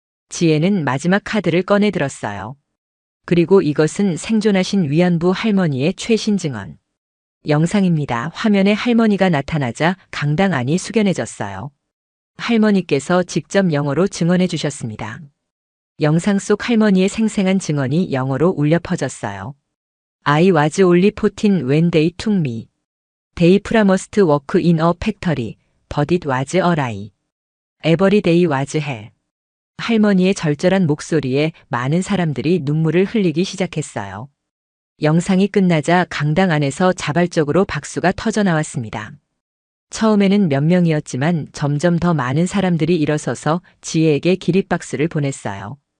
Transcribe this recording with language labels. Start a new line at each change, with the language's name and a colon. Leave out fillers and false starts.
Korean: 지혜는 마지막 카드를 꺼내 들었어요. 그리고 이것은 생존하신 위안부 할머니의 최신 증언. 영상입니다. 화면에 할머니가 나타나자 강당 안이 숙연해졌어요. 할머니께서 직접 영어로 증언해 주셨습니다. 영상 속 할머니의 생생한 증언이 영어로 울려 퍼졌어요.
English: I was only 14 when they took me. They promised work in a factory, but it was a lie. Every day was hell.
Korean: 할머니의 절절한 목소리에 많은 사람들이 눈물을 흘리기 시작했어요. 영상이 끝나자 강당 안에서 자발적으로 박수가 터져 나왔습니다. 처음에는 몇 명이었지만 점점 더 많은 사람들이 일어서서 지혜에게 기립박수를 보냈어요.